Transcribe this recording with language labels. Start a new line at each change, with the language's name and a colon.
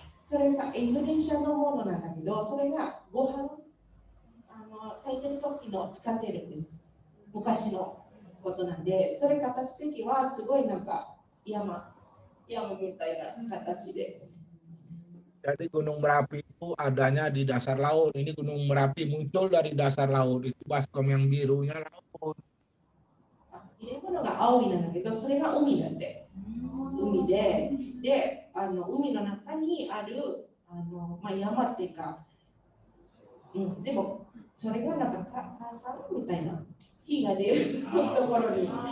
Japanese: それさ、インドネシアのものなんだけど、それがご飯炊いてる時の使ってるんです。昔のことなんで、それ形的はすごいなんか山みたいな形で。
Indonesian: Jadi Gunung Merapi itu adanya di dasar laut. Ini Gunung Merapi muncul dari dasar laut. Itu baskom yang birunya laut.
Japanese: 入れ物が青いなんだけど、それが海だって。海で、海の中にある山っていうか、でもそれがなんか母さんみたいな火が出るところに、